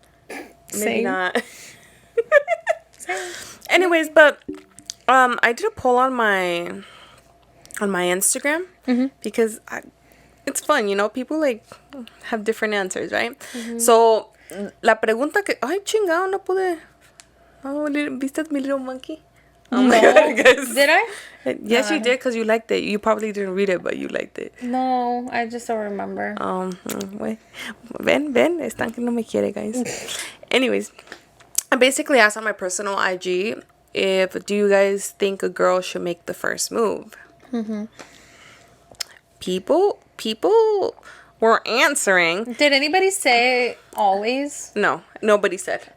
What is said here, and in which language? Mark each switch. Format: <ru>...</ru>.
<en>Maybe Same. not. Anyways, but I did a poll on my Instagram because it's fun, you know. People like have different answers, right?</en> <es>So la pregunta que ay chingado no pude. Oh, ¿viste mi</es> <en>little monkey? Oh my god, guys. Did I? Yes, you did, because you liked it. You probably didn't read it, but you liked it. No, I just don't remember. Wait.</en> <es>Ven, están que no me quiere, guys.</es> <en>Anyways, I basically asked on my personal IG do you guys think a girl should make the first move? People were answering. Did anybody say always? No, nobody said.</en>